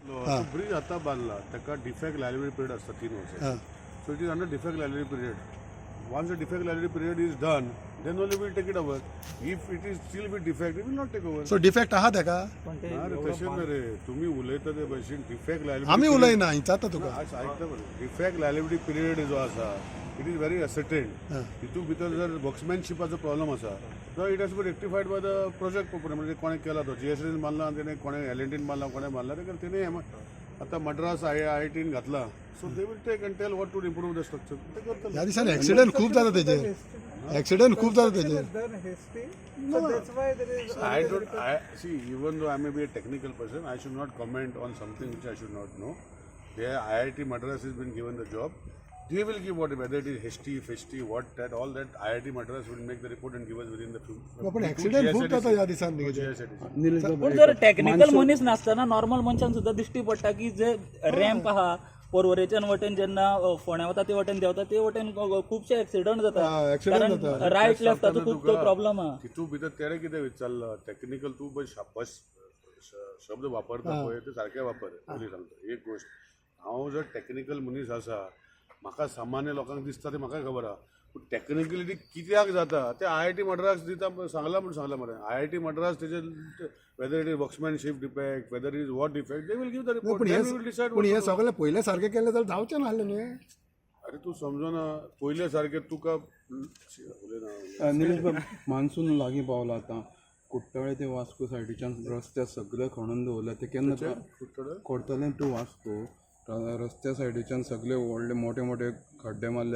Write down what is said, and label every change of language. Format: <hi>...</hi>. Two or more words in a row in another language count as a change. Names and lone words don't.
<kok>ब्रिज आता बांधला त्याका</kok> <en>defect liability period</en> <kok>असता 3 वर्ष.</kok> <en>So it is under defect liability period. Once the defect liability period is done, then only we'll take it over. If it is still with defect, we will not take over.</en> <kok>सो डिफेक्ट आहा तेका अरे तशें ना रे, तुम्ही उलयता ते भशेन</kok> <en>defect liability</en> <kok>आम्ही उलयना विचारता तुका. आयकता बरें.</kok> <en>defect liability period</en> <kok>जो आसा</kok> <en>it is very ascertain.</en> <kok>तितून भितर जर वर्क्समॅनशिपाचो प्रॉब्लम आसा तर</kok> <en>it has to be rectified by the project proprietor.</en> <kok>म्हणजे कोणे केला तो जीएसडीन मारला तेणे कोणे एलएनटीन मारला कोणे मारला तेणे आता मद्रास आयआयटीन घातला.</kok> <en>So they will take and tell what to improve the structure.</en> <kok>ते करतले. या दिसांनी ऍक्सिडेंट खूप जाता तेजे. ऍक्सिडेंट खूप जाता तेजे.</kok> <en>I don't. I see. Even though I may be a technical person, I should not comment on something which I should not know. There, IIT Madras has been given the job. They will give whether it is HT, what that, all that. IIT Madras will make the report and give us within the few.</en> <kok>पण ऍक्सिडेंट खूप जाता या दिसांनी. पण जर टेक्निकल मनीस नासतना नॉर्मल मनशान सुद्धा दिश्टी पडटा की जे रॅम्प आहा पर्वरेच्यान वटेन जेन्ना फोंड्या वता ते वटेन देंवता ते वटेन खुबशे एक्सिडंट जाता. रायट लेफ्टाचो खूब प्रॉब्लेम आहा. तितून भितर तेणे कितें विचारलं टेक्निकल तू बस शब्द वापरता पळय ते सारके वापर. पयलीं सांगता एक गोष्ट, हांव जर टेक्निकल मनीस आसा म्हाका सामान्य लोकांक दिसता ते म्हाका खबर आहा. पूण टेक्निकलिटी कित्याक जाता ते आयआयटी मद्रास दिता सांगला म्हूण सांगला मरे. आयआयटी मद्रास तेजे</kok> <en>whether it is workmanship defect whether is what defect they will give the report.</en> <kok>पण हे सगळे पहिले सारखे केले जाल्यार जावचें नासलें न्ही. अरे तू समजना पयले सारके तुका उलयना. निलेश बाब, मान्सून लागीं पावला आतां. कुट्टाळे ते वास्को सायडीच्यान रस्ते सगळे खणून दवरले. ते केन्ना कोर्तले टू वास्को रस्त्या सायडीच्यान सगळे व्हडले मोठे मोठे खड्डे मारले.</kok>